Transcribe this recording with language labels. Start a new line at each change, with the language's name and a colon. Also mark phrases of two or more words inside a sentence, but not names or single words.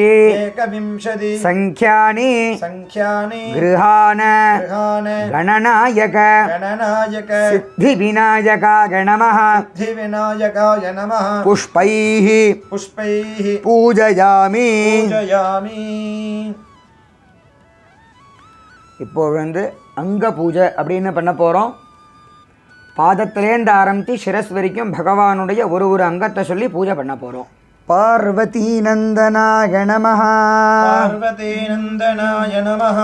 Sanskrit: एकविंशति संख्यानि संख्यानि गृहान् गृहान् गणनायक गणनायक सिद्धिविनायकाय नमः सिद्धिविनायकाय नमः पुष्पैः पुष्पैः पूजयामि पूजयामि
Tamil: இப்போ வந்து அங்க பூஜை அப்படின்னு பண்ண போகிறோம். பாதத்திலேருந்து ஆரம்பித்து சிரஸ் வரைக்கும் பகவானுடைய ஒரு அங்கத்தை சொல்லி பூஜை பண்ண போகிறோம்.
Sanskrit: पार्वती नन्दनाय नमः पार्वती नन्दनाय नमः